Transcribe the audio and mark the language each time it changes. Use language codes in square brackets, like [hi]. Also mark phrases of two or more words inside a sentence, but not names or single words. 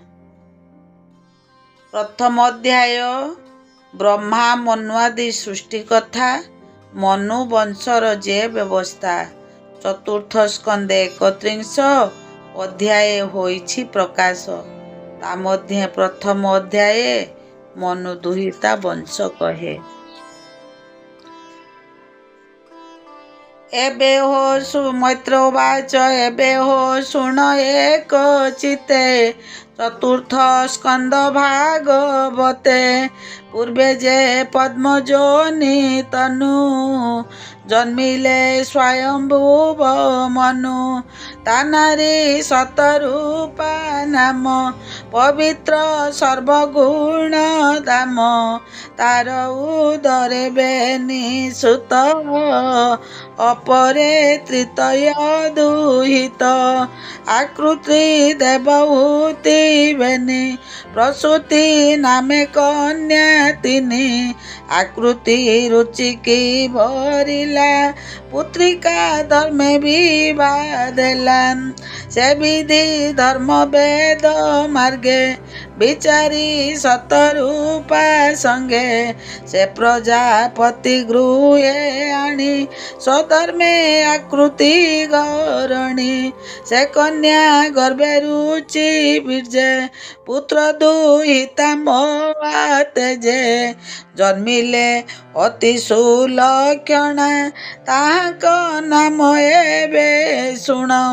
[or] ପ୍ରଥମ ଅଧ୍ୟାୟ ବ୍ରହ୍ମା ମନୁଆଦି ସୃଷ୍ଟି କଥା, ମନୁ ବଂଶର ଯେ ବ୍ୟବସ୍ଥା। ଚତୁର୍ଥ ସ୍କନ୍ଦେ 31 ଅଧ୍ୟାୟ ହୋଇଛି ପ୍ରକାଶ। ତା ମଧ୍ୟେ ପ୍ରଥମ ଅଧ୍ୟାୟ ମନୁ ଦୁହିତା ବଂଶ କହେ। ଏବେ ହୋ ମୈତ୍ର ଉବାଚ ଏବେ ହୋ ଶୁଣ ଏକ ଚିତେ ଚତୁର୍ଥ ସ୍କନ୍ଦ ଭାଗବତେ। ପୂର୍ବେ ଯେ ପଦ୍ମଯୋନି ତନୁ ଜନ୍ମିଲେ ସ୍ୱୟମ୍ଭୁବ ମନୁ। ତାନାରୀ ଶତରୂପା ନାମ ପବିତ୍ର ସର୍ବଗୁଣ ଦାମ। ତାର ଉଦରେ ବେନୀ ସୁତ ଅପରେ ତୃତୀୟ ଦୁହିତ। ଆକୃତି ଦେବହୂତି ବେନୀ ପ୍ରସୂତି ନାମେ କନ୍ୟା ତିନୀ। ଆକୃତି ରୁଚିକୀ ଭରିଲା ପୁତ୍ରିକା ଧର୍ମେ ବିବାହ ଦେଲା। ସେ ବିଧି ଧର୍ମ ବେଦ ମାର୍ଗେ ବିଚାରୀ ଶତରୂପା ସଙ୍ଗେ। ସେ ପ୍ରଜାପତି ଗୃହେ ଆଣୀ ସ୍ୱଧର୍ମେ ଆକୃତି ଗରଣୀ। ସେ କନ୍ୟା ଗର୍ଭେ ରୁଚି ବୀର୍ଯେ ପୁତ୍ର ଦୁହିତା ମୋହା ତେଜେ। ଜନ୍ମିଲେ ଅତି ସୁଲକ୍ଷଣା ତାହାକ ନାମ ଏବେ ଶୁଣମ।